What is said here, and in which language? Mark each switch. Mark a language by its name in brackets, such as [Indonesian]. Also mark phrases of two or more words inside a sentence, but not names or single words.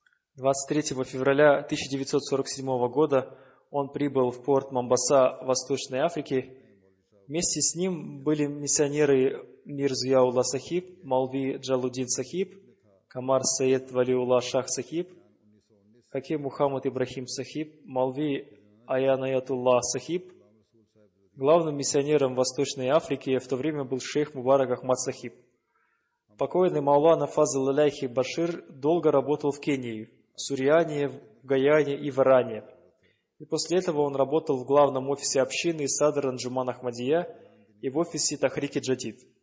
[Russian] 23 февраля 1947 года он прибыл в порт Момбаса Восточной Африки. Вместе с ним были миссионеры Мир Зияулла Сахиб, Маулви Джалуддин Сахиб, Камар Саид Валиулла Шах Сахиб, Хаким Мухаммад Ибрахим Сахиб, Маулви Аянаятулла Сахиб. Главным миссионером Восточной Африки в то время был шейх Мубарак Ахмад Сахиб. Покойный Маулана Фазл Иляхи Башир долго работал в Кении, в Сурьяне, в Гаяне и в Иране. И после этого он работал в главном офисе общины Садр Анджуман Ахмадия и в офисе Тахрики Джадид.